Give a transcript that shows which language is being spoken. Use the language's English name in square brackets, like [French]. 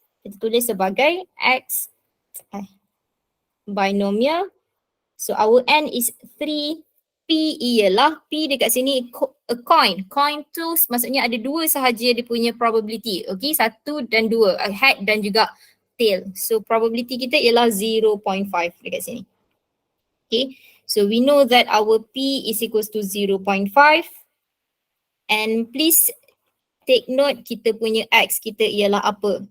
[Malay] Kita tulis sebagai X binomial. [English] So our N is 3. [Malay] P ialah, P dekat sini a coin. Coin toast maksudnya ada 2 sahaja dia punya probability. Okay, 1 dan 2. A head dan juga tail. So probability kita ialah 0.5 dekat sini. [English] Okay, so we know that our P is equals to 0.5. And please take note [Malay] kita punya X kita ialah apa.